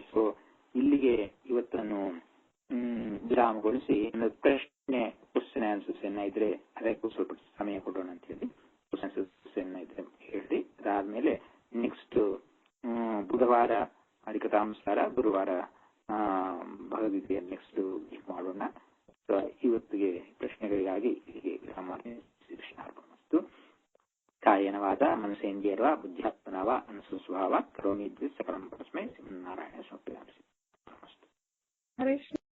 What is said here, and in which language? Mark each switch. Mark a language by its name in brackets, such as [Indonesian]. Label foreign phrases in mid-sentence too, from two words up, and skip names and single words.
[Kannada] ಸೊ ಇಲ್ಲಿಗೆ ಇವತ್ತನ್ನು ವಿರಾಮಗೊಳಿಸಿ [English] question answers [Kannada] ಇದ್ರೆ ಅದಕ್ಕೂ ಸ್ವಲ್ಪ ಸಮಯ ಕೊಡೋಣ ಅಂತ ಹೇಳಿ [English] question answers [Kannada] ಇದ್ರೆ ಹೇಳಿ, ಅದಾದ್ಮೇಲೆ ನೆಕ್ಸ್ಟ್ ಬುಧವಾರ ಹರಿಕಥಾಂಸಾರ, ಗುರುವಾರ ಭಗವದ್ಗೀತೆಯ ನೆಕ್ಸ್ಟ್ ಮಾಡೋಣ. ಇವತ್ತಿಗೆ ಪ್ರಶ್ನೆಗಳಿಗಾಗಿ ಇಲ್ಲಿಗೆ ವಿರಾಮ. ಕೃಷ್ಣಾರ್ಪಣಮಸ್ತು. [Sanskrit] ಕಾಯೇನ ವಾಚ ಮನಸೇಂದ್ರಿಯರ್ವಾ ಬುದ್ಧ್ಯಾತ್ಮನಾ ವಾ ಅನುಸ್ವಭಾವ ಕರೋಮಿ ಸಕಲಂ ಪರಸ್ಮೈ ಶ್ರೀಮನ್ನಾರಾಯಣ ಸಮರ್ಪಯಾಮಿ.